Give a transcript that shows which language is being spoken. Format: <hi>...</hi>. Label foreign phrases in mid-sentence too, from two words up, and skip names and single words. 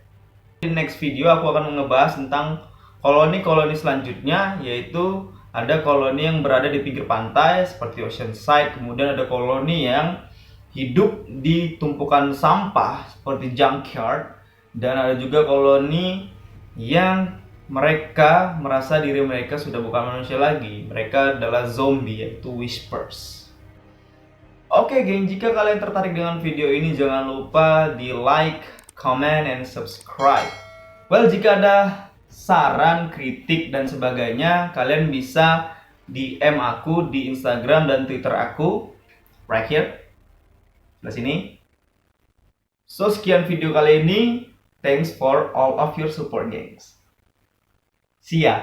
<id>Di</id> <en>next video</en> <id>aku akan ngebahas tentang koloni-koloni selanjutnya, yaitu ada koloni yang berada di pinggir pantai seperti Oceanside, kemudian ada koloni yang hidup di tumpukan sampah seperti junkyard, dan ada juga koloni yang mereka merasa diri mereka sudah bukan manusia lagi. Mereka adalah zombie, yaitu Whispers. Oke geng, jika kalian tertarik dengan video ini jangan lupa di</id> <en>like, comment, and subscribe.</en> <id>Well, jika ada saran, kritik, dan sebagainya, kalian bisa DM aku di Instagram dan Twitter aku,</id> <en>right here,</en> <id>di sini. So, sekian video kali ini.</id> <en>Thanks for all of your support, gengs. See ya.</en>